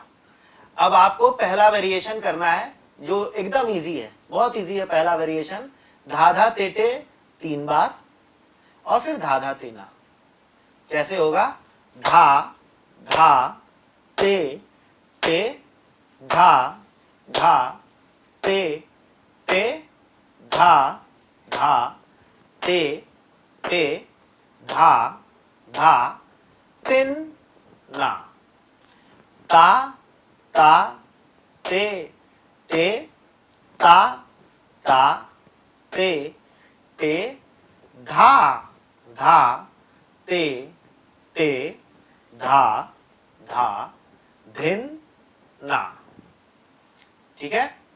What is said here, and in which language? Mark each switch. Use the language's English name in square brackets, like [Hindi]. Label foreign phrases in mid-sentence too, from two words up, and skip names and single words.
[Hindi] अब आपको पहला वेरिएशन करना है जो एकदम इजी है, बहुत इजी है पहला वेरिएशन। धाधा तेटे 3 बार और फिर धाधा तेना। कैसे होगा? धा धा ते ते धा धा ते ते धा धा ते ते धा धा तिन ना, ता ता ते ते ता ता ते ते धा धा ते ते धा धा धिन ना, ठीक है।